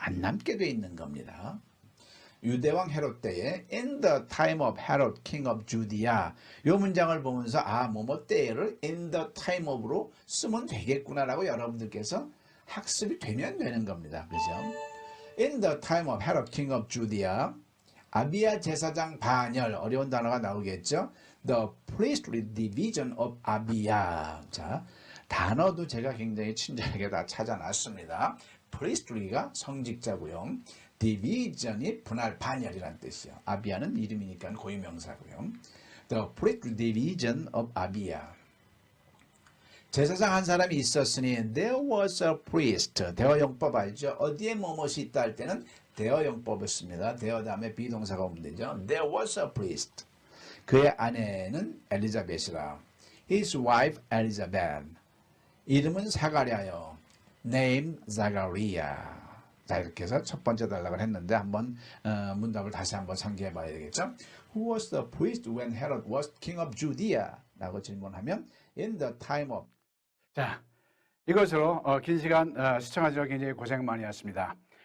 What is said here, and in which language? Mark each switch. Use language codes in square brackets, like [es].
[ko] 안 남게 돼 있는 겁니다. 유대왕 헤롯 때에 [en] in the time of Herod, king of Judea [ko] 이 문장을 보면서 뭐뭐 때를 in the time of로 쓰면 되겠구나라고 여러분들께서 학습이 되면 되는 겁니다. 그죠? [en] In the time of Herod, king of Judea, [ko] 아비야 제사장 반열, 어려운 단어가 나오겠죠. [en] The priestly division of 아비야. [ko] 자, 단어도 제가 굉장히 친절하게 다 찾아놨습니다. priestly가 성직자고요. division이 분할, 반열이라는 뜻이요. 아비야는 이름이니까 고유명사고요. [en] The priestly division of 아비야. [ko] 제사장 한 사람이 있었으니 [en] there was a priest. [ko] 대어용법 알죠? 어디에 뭐뭇이 있다 할 때는 대어용법을 씁니다. 대어 다음에 비동사가 오면 되죠. [en] There was a priest. [ko] 그의 아내는 엘리자벳이라. [en] His wife Elizabeth. [ko] 이름은 사가랴요. [en] Name Zachariah. [ko] 자, 이렇게 해서 첫 번째 단락을 했는데 한번 문답을 다시 한번 상기해 봐야 되겠죠. [en] Who was the priest when Herod was king of Judea? [ko] 라고 질문하면 [en] in the time of. [ko] 자, 이것으로 긴 시간 시청하시느라 굉장히 고생 많이 하셨습니다.